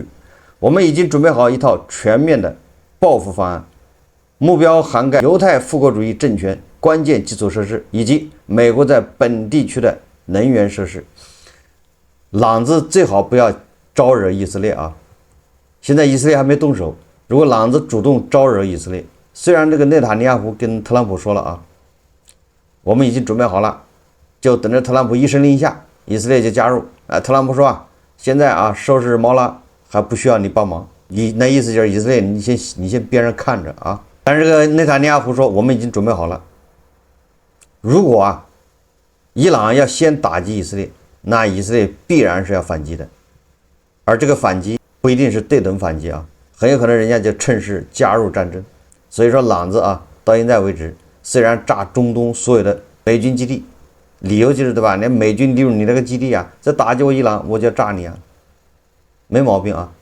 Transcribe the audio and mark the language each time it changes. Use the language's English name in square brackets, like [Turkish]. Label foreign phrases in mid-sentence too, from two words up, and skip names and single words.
[Chinese] 我們已經準備好一套全面的報復方案，目標涵蓋猶太復國主義政權關鍵基礎設施以及美國在本地區的能源設施。朗子最好不要招惹以色列啊！現在以色列還沒動手，如果朗子主動招惹以色列，雖然這個內塔尼亞胡跟特朗普說了啊，我們已經準備好了， 就等着特朗普一声令下，以色列就加入。特朗普说啊，现在啊收拾毛了，还不需要你帮忙。那意思就是以色列你先边上看着啊。但是这个内塔尼亚胡说，我们已經準備好了。如果啊，伊朗要先打擊以色列，那以色列必然是要反擊的，而這個反擊不一定是對等反擊啊，很有可能人家就趁勢加入戰爭。所以說，朗子啊，到現在為止，雖然炸中東所有的美軍基地，理由就是對吧？那美軍利用你那個基地啊，再打擊我伊朗，我就要炸你啊，沒毛病啊。